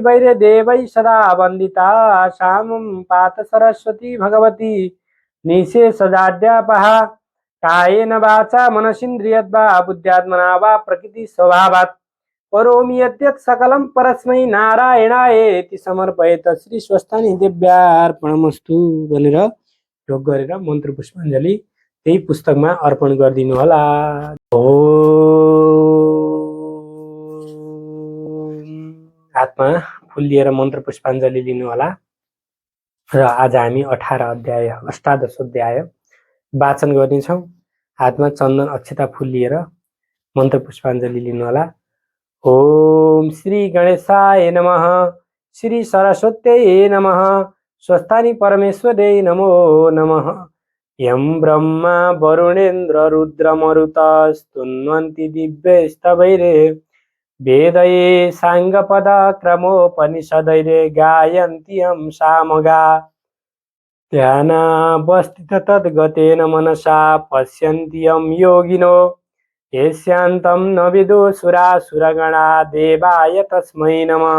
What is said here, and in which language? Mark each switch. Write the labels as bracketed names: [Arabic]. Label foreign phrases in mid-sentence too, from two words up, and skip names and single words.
[Sanskrit] वैर्यदेवैः सदा वन्दिता श्यामं पात सरस्वती भगवती निःशेषजाड्यापहा कायेन वाचा मनसीन्द्रियद्वा बुद्ध्यात्मना वा प्रकृतिस्वभावात् करोमि यद्यत् सकलं परस्मै नारायणायेति समर्पयेत श्री स्वस्थानी देव्यार्पणमस्तु [Nepali] भनेर ढोक गरेर मन्त्र पुष्पाञ्जली त्यही पुस्तकमा अर्पण गरिदिनु होला। हातमा फुल लिएर मन्त्र पुष्पाञ्जली लिनु होला र आज हामी 18 अध्याय अष्टादशोध्याय वाचन गर्नेछौँ। हातमा चन्दन अक्षता फुल लिएर मन्त्र पुष्पाञ्जली लिनु होला। [Sanskrit] ओम श्री गणेशाय नमः, श्री सरस्वत्यै नमः, स्वस्थानी परमेश्वरै नमो नमः। यं ब्रह्मा वरुणेन्द्र रुद्रमरुतस्तुन्वन्ति दिव्यैस्तवैरे वेदैः साङ्गपदक्रमोपनिषदैरे गायन्ति यं सामगा ध्यानावस्थित तद्गतेन मनसा पश्यन्ति यं योगिनो येष्यान्तं न विदुषुरासुरगणा देवाय तस्मै नमः।